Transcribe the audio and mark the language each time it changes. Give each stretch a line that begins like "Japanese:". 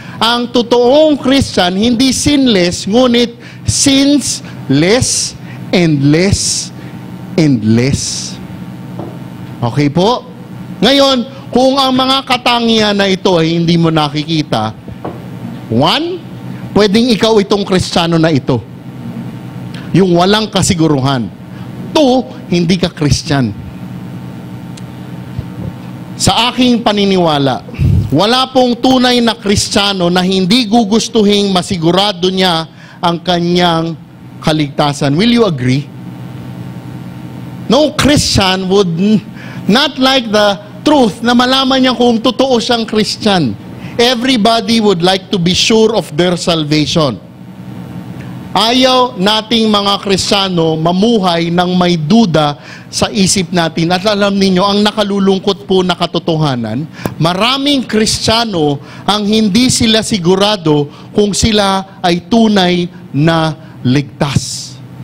Filipino: Ang totoong
English: Christian hindi sinless, ngunit sins less and less and less.
Filipino: Okay po? Ngayon, kung ang mga katangian na ito ay hindi mo nakikita, one, pwedeng ikaw itong Kristiyano na ito. Yung walang kasiguruhan. Two, hindi ka Christian. Sa aking paniniwala, Wala pong tunay na Kristiyano na hindi gugustuhing masigurado niya ang kanyang kaligtasan.
English: Will you agree? No Christian would not like the truth
Filipino: na malaman niya kung totoo siyang
English: Christian. Everybody would like to be sure of their salvation.
Filipino: Ayaw nating mga Kristiyano mamuhay ng may duda sa isip natin. At alam ninyo, ang nakalulungkot po na katotohanan, maraming Kristiyano ang hindi sila sigurado kung sila ay tunay na ligtas.